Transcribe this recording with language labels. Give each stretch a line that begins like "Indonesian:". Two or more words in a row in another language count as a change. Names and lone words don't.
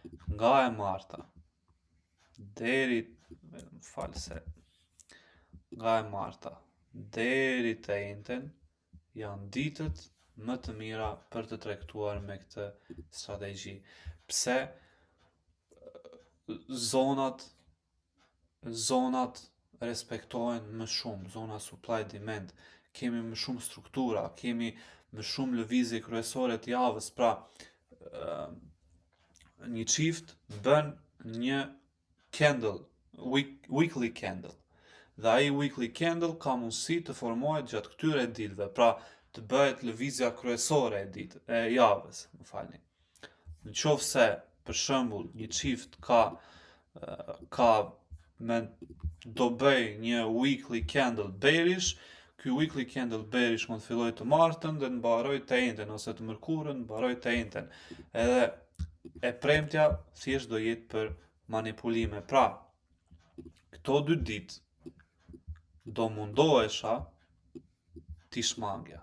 Albanian: nga e marta deri, nga e marta deri të njëjtën janë ditët më të mira për të tregtuar me këtë strategji. Pse zonat respektohen më shumë, zona
English: supply demand,
Albanian: kemi më shumë struktura, kemi më shumë lëvizje kryesore të javës, pra një çift bën një candle,
English: weekly candle.
Albanian: Dhe ai
English: weekly candle
Albanian: ka mundësi të formohet gjatë këtyre ditëve, pra të bëhet lëvizja kryesore e javës, më falni. Në qoftë se, për shembull, një çift do bëj një
English: weekly candle bearish,
Albanian: ky
English: weekly candle bearish
Albanian: mund të fillojë të martën dhe të mbarojë të njëjtën, ose të mërkurën mbarojë të njëjtën. Edhe e premtja thjesht do jetë për manipulime. Pra, këto 2 ditë do mundohesha t'i shmangja.